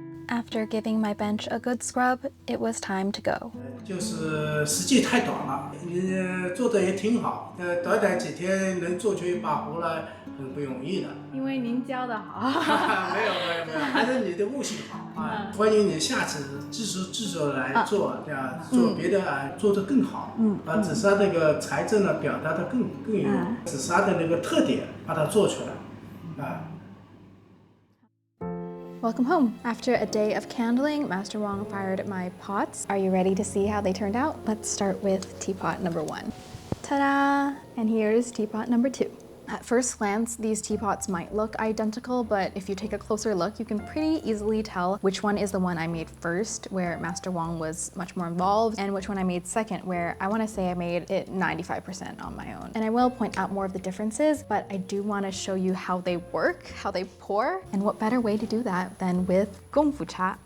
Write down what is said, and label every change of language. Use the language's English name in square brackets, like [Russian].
[English] After giving my bench a good scrub, it was time to go. [Chinese] 就是时间太短了，你做的也挺好，短几天能做出一把壶来，很不容易的。因为您教的好。没有，还是你的悟性好啊！欢迎你下次制作来做，对吧？做别的做得更好，把紫砂那个材质呢表达的更有紫砂的那个特点，把它做出来，啊。 [English] Welcome home. After a day of candling, Master Wang fired my pots. Are you ready to see how they turned out? Let's start with teapot number 1. Ta-da! And here's teapot number 2. At first glance, these teapots might look identical, but if you take a closer look, you can pretty easily tell which one is the one I made first, where Master Wang was much more involved, and which one I made second, where I want to say I made it 95% on my own. And I will point out more of the differences, but I do want to show you how they work, how they pour, and what better way to do that than with Gongfu Cha.